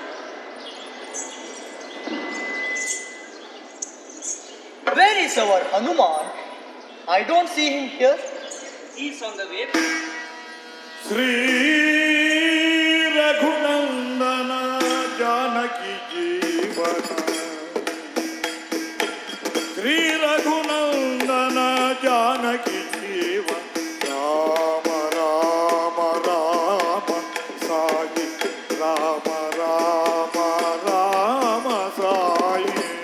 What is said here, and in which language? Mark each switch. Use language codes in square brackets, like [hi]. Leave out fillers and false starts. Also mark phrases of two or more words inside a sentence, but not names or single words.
[en] Where is our Hanuman? I don't see him here. He is on the way. [sa] ಶ್ರೀ ರಘುನಂದನ ಜಾನಕಿ ಜೀವನ ಶ್ರೀ ರಘುನಂದನ ಜಾನಕಿ ಜೀವನ ರಾಮ ರಾಮ ರಾಮ ಸಾಯಿ ರಾಮ ರಾಮ ರಾಮ ಸಾಯಿ